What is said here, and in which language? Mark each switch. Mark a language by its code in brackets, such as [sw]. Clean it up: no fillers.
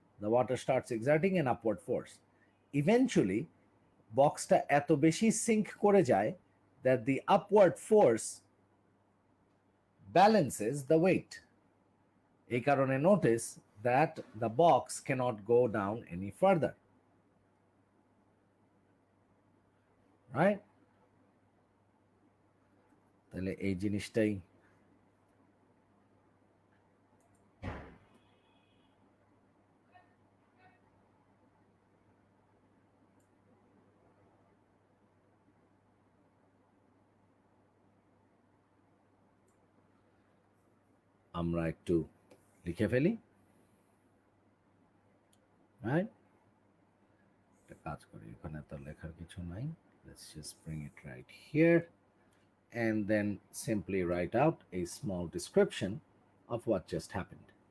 [en] The water starts exerting an upward force. Eventually, [bn] বক্সটা এত বেশি সিঙ্ক করে যায় [en] that the upward force balances the weight. [bn] এই কারণে [en] notice that the box cannot go down any further, right? [bn] তাহলে এই জিনিসটাই আমরা একটু লিখে ফেলি, রাইট? একটা কাজ করি, এখানে তো লেখার কিছু নাই, [en] let's just bring it right here and then simply write out a small description of what just happened.